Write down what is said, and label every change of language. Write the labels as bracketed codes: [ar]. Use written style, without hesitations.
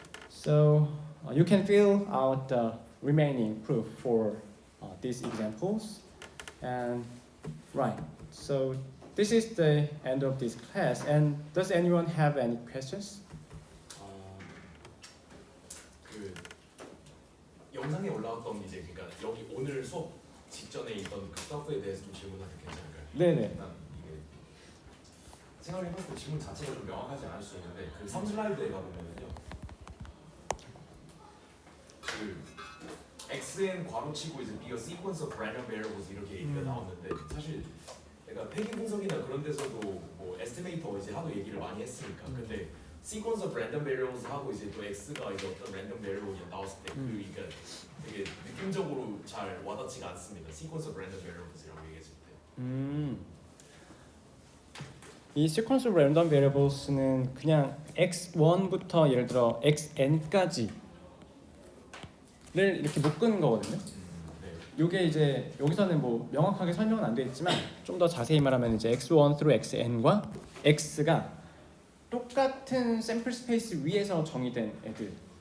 [en] So you can fill out the remaining proof for these examples, and right. So this is the end of this class. And does anyone have any questions? [ko] 그 영상에 올라왔던 이제 그러니까 여기 오늘 수업 직전에 있던 그 스타프에 대해서 좀 질문해도 괜찮을까요? 네네. 일단 이게 생각해봤을 때 질문 자체가 좀 명확하지 않을 수 있는데 그 3슬라이드에 가보면은요 그 xn 괄호치고 이제 [en] be a sequence of random variables [ko] 이렇게 얘기가 나왔는데 사실 내가 폐기 분석이나 그런 데서도 뭐 에스티메이터 이제 하도 얘기를 많이 했으니까 근데 [en] sequence of random variables [ko] 하고 이제 또 x가 이제 어떤 random variable이 나왔을 때 그러니까 되게 느낌적으로 잘 와닿지가 않습니다. [en] sequence of random variables이라고 [ko] 얘기했을 때. 이 [en] sequence of random variables [ko] 는 그냥 x1부터 예를 들어 xn까지를 이렇게 묶은 거거든요. 이게 이제 여기서는 뭐 명확하게 설명은 안 되어 있지만 좀 더 자세히 말하면 이제 x1 through xn과 x가 똑같은 샘플 스페이스 위에서 정의된 애들.